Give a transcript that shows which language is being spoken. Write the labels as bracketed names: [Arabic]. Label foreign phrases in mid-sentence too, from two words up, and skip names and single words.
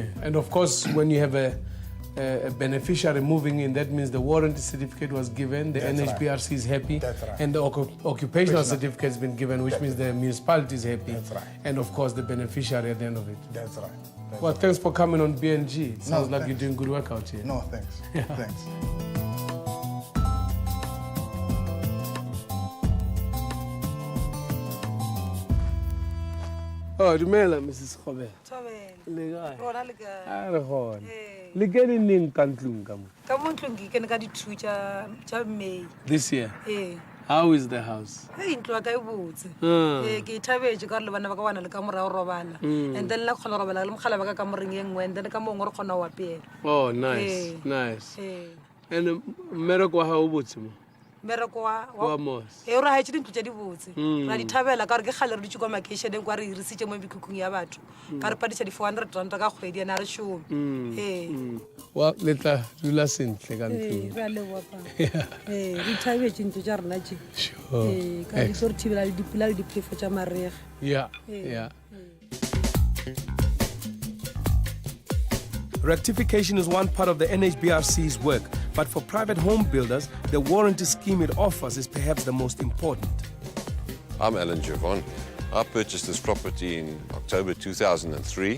[English] And of course, when you have a beneficiary moving in, that means the warranty certificate was given, the That's NHBRC is happy, That's right. and the occupational certificate has been given, which means the municipality is happy. That's right. And of course, the beneficiary at the end of it. That's right. That's Well, right. thanks for coming on BNG. It sounds like thanks. you're doing good work out here. No, thanks. Thanks. [Northern Sotho] Oh, dumela, Mrs. Khobe. Thobela. Le kae? Rona le kae? A re gone. Ee. Le kene neng ka ntlong ka mo? Ka mo ntlong ke kene ka di-2 tša May. [English] This year. [Northern Sotho] Ee. [English] How is the house? [Northern Sotho] Hei ntlo ya ka e botse. Hmm. Ee, ke ithabetse ka gore le bana ba ka bana le ka morago robala. [English] And then [Northern Sotho] le kgona go robala le mogala ba ka ka moreng e nngwe, [English] and then [Northern Sotho] ka mongwe re kgona go apeela. [English] Oh, nice, [Northern Sotho] Ee. [English] nice. [Northern Sotho] Ee. And mmereko wa hao o botse mo? Mmereko Wa mos. ee o re ga etse dintlo tša di botse ra di thabela ka gore ke kgale re dutse kwa makeišeneng kwa re irisitše mo mekhukhung ya batho ka re padiša di-400 ranta ka kgwedi ane a re šome ee Wa le tla dula sentle ka ntlong. ra leboapa ee re ithabetse ntlo tša rena tše [English] Sure. [Northern Sotho] ee ka di tlo re thibela le dipula le diphefo tša mariga [English] Yeah, yeah. Rectification is one part of the NHBRC's work, but for private home builders, the warranty scheme it offers is perhaps the most important. I'm Alan Javon. I purchased this property in October 2003.